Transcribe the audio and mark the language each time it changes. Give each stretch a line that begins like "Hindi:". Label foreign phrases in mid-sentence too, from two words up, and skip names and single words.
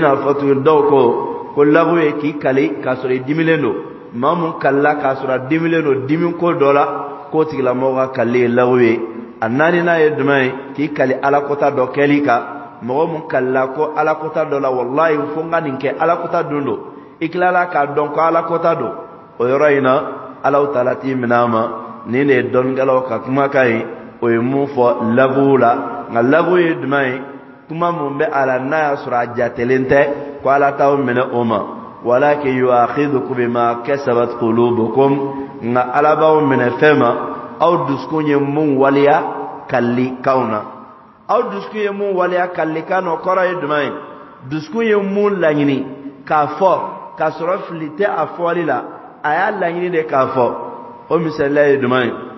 Bambara: n'a fɔ tuguni dɔw ko lagu ye k'i kali k'a sɔrɔ i dimilen don maa mun kalila k'a sɔrɔ a dimilen don dimi ko dɔ la k'o tigilamɔgɔ ka kali ye lagu ye a naaninan ye jumɛn ye k'i kali alakota dɔ kɛli kan mɔgɔ mun kalila ko alakota dɔ la wallahi fo n ka nin kɛ alakota dun don i tilala k'a dɔn ko alakota don o yɔrɔ in na Alahu Taala t'i minɛ a ma nin de ye dɔnnikɛlaw ka kumakan ye o ye mun fɔ lagu la nka lagu ye jumɛn ye kuma mun bɛ a la n'a y'a sɔrɔ a jatelen tɛ ko Ala t'aw minɛ o ma
Arabic: ولكن يؤاخذكم بما كسبت قلوبكم
Bambara: nga Ala b'aw minɛ fɛn ma aw dusukun ye mun waliya kallikanw na aw dusukun ye mun waliya kallikan na o kɔrɔ ye jumɛn ye dusukun ye mun laɲini k'a fɔ k'a sɔrɔ fili tɛ a fɔli la a y'a laɲini de k'a fɔ o misaliya ye jumɛn ye